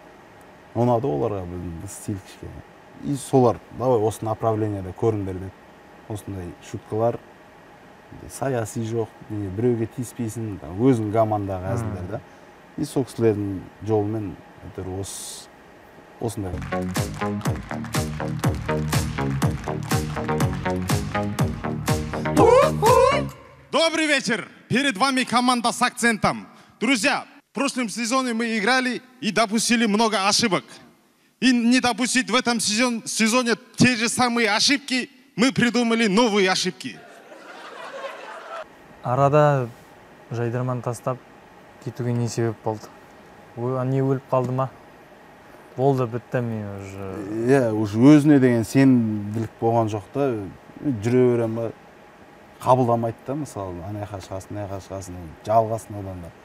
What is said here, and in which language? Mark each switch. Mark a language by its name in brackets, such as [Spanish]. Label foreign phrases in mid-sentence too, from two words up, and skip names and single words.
[Kazakh] Ұнады оларға біздің стиль кішкене. И солар, давай осы направлениеде көріңдер деді. Осындай шуткалар, саяси жоқ, біреуге тиіспейсің, өзің командаға әзілдер да. И сол кісілердің жолымен осындай. [Russian] Добрый вечер! Перед вами команда с акцентом. Друзья, в прошлом сезоне мы играли и допустили много ошибок. И не допустить в этом сезоне те же самые ошибки, мы придумали новые ошибки. [Kazakh] Арада жайдарман тастап кетуге не себеп болды? Не өліп қалды ма? Болды, бітті мен уже. Уже өзіне деген сенімділік болған жоқ та, жүре берем ба, қабылдамайды да, мысалы, анаяқа шығасын, жалғасын одан да.